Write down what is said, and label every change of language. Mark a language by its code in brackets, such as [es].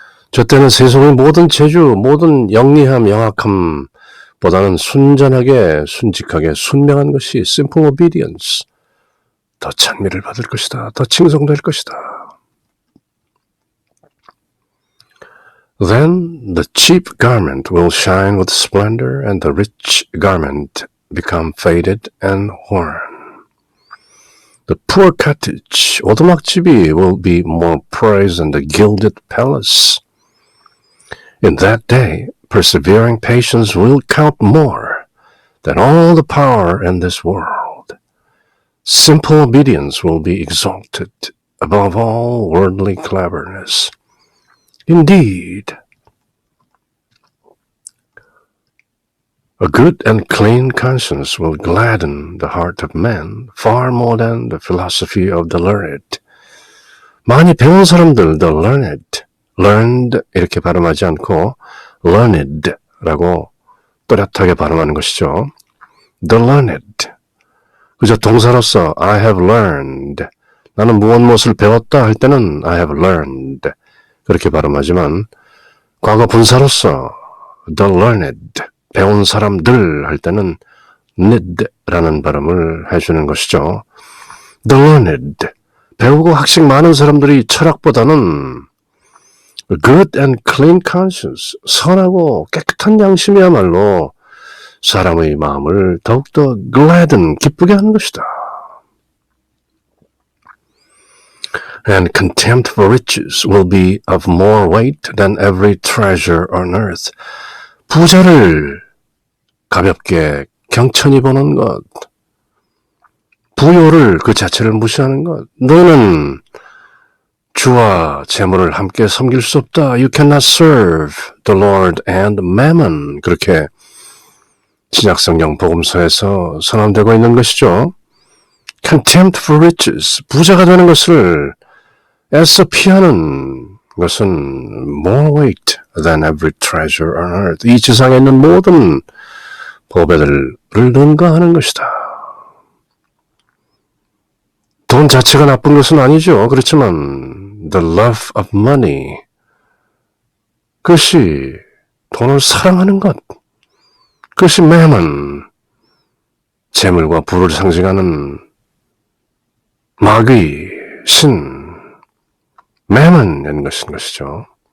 [ko] 저때는 세상의 모든 재주, 모든 영리함, 영악함보다는 순전하게, 순직하게, 순명한 것이 [en] simple obedience, [ko] 더 찬미를 받을 것이다. 더 칭송될 것이다. [en] Then the cheap garment will shine with splendor, and the rich garment become faded and worn. The poor cottage, [ko] 오두막집이, [en] will be more praised than the gilded palace. In that day, persevering patience will count more than all the power in this world. Simple obedience will be exalted above all worldly cleverness. Indeed, a good and clean conscience will gladden the heart of man far more than the philosophy of the learned. [ko] 많이 배운 사람들, [en] the learned [ko] 이렇게 발음하지 않고 learned라고 또렷하게 발음하는 것이죠. [en] The learned. [ko] 그저 동사로서 [en] I have learned. [ko] 나는 무엇을 배웠다 할 때는 [en] I have learned. [ko] 그렇게 발음하지만 과거 분사로서 [en] the learned, [ko] 배운 사람들 할 때는 ned라는 발음을 해주는 것이죠. [en] The learned, [ko] 배우고 학식 많은 사람들이 철학보다는 [en] good and clean conscience, [ko] 선하고 깨끗한 양심이야말로 사람의 마음을 더욱더 [en] gladden, [ko] 기쁘게 하는 것이다. [en] And contempt for riches will be of more weight than every treasure on earth. [ko] 부자를 가볍게 경천히 보는 것, 부요를 그 자체를 무시하는 것, 너는 주와 재물을 함께 섬길 수 없다. [en] You cannot serve the Lord and mammon. [ko] 그렇게 신약성경 복음서에서 선언되고 있는 것이죠. [en] Contempt for riches, [ko] 부자가 되는 것을 애써 피하는 것은 [en] more weight than every treasure on earth. [ko] 이 지상에 있는 모든 보배들을 능가하는 것이다. 돈 자체가 나쁜 것은 아니죠. 그렇지만 [en] the love of money, [ko] 그것이 돈을 사랑하는 것, 그것이 mammon, 재물과 부를 상징하는 마귀, 신, mammon이라는 것이죠.